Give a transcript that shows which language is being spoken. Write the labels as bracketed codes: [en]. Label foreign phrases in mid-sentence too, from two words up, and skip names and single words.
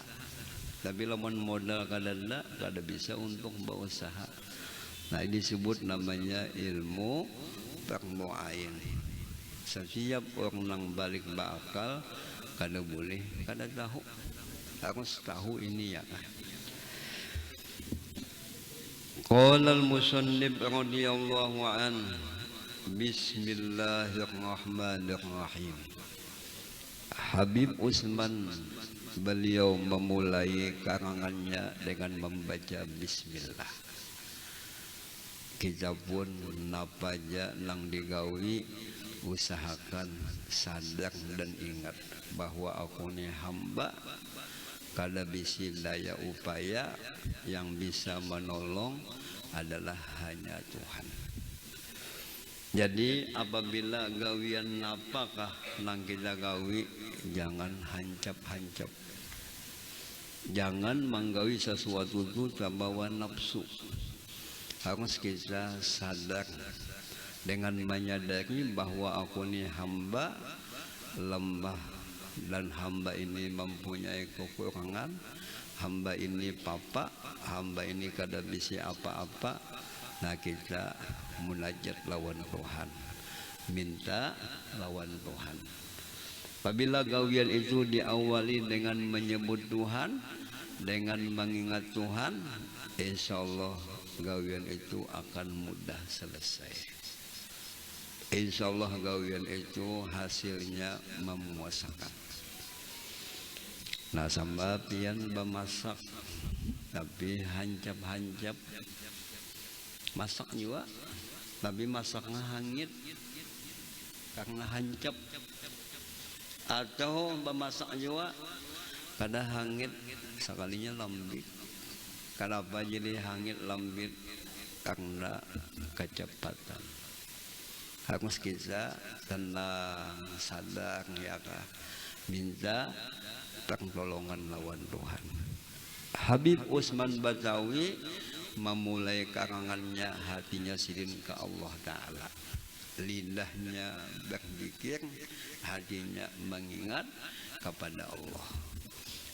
[bjn] Tapi lamun modal kada bisa untuk berusaha. [id] Nah, ini disebut namanya ilmu permu'ayin. [bjn] Setiap orang yang balik berakal kada boleh kada tahu, harus tahu ini ya kan. [ar] قال المصنف رضي الله عنه بسم الله الرحمن الرحيم. [id] Habib Utsman beliau memulai karangannya dengan membaca bismillah. [bjn] Kita pun napaja nang digawi usahakan sadar dan ingat bahwa aku ni hamba, kada bisi daya upaya, [id] yang bisa menolong adalah hanya Tuhan. [bjn] Jadi apabila gawian apakah nang kita gawi, jangan hancap-hancap. [id] Jangan menggawi sesuatu itu terbawa nafsu. Harus kita sadar dengan menyadari bahwa aku ini hamba lemah, dan hamba ini mempunyai kekurangan, hamba ini papa, hamba ini kada bisa apa-apa. [bjn] Nah, kita munajat lawan Tuhan, minta lawan Tuhan. [id] Apabila gawian itu diawali dengan menyebut Tuhan, dengan mengingat Tuhan, [ar] إن شاء الله [id] gawian itu akan mudah selesai. [ar] إن شاء الله [id] gawian itu hasilnya memuasakan. [bjn] Nah, sama pian bemasak tapi hancap-hancap, masak juga tapi masaknya hangit karena hancap, atau bemasak juga kada hangit sekalinya lambit. Kenapa jadi hangit lambit? [id] Karena kecepatan. Harus kita tenang, sadar ya kah, minta pertolongan lawan Tuhan. Habib Utsman Batawi memulai karangannya, hatinya sirin ke [ar] الله تعالى, [id] lidahnya berzikir, hatinya mengingat kepada Allah.